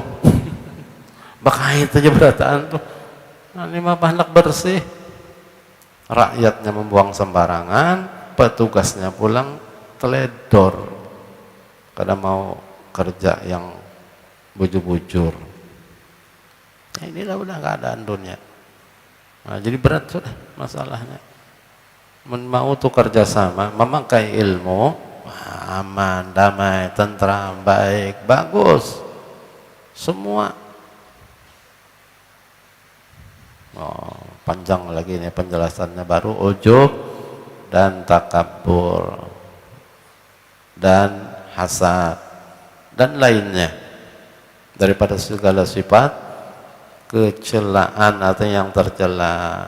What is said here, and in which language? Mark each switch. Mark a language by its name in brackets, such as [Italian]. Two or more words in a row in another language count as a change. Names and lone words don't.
[Banjar] Bakait aja berataan tuh. Nah, ini mah hendak bersih, rakyatnya membuang sembarangan, petugasnya pulang teledor, kada mau kerja yang bujur-bujur. [Indonesian] Ya, inilah udah keadaan dunia. Nah, jadi berat sudah masalahnya. Mau tuh kerjasama, memakai ilmu, aman, damai, tentram, baik, bagus, semua. Oh, panjang lagi nih penjelasannya, baru ujub dan takabur dan hasad dan lainnya daripada segala sifat kecelaan atau yang tercela.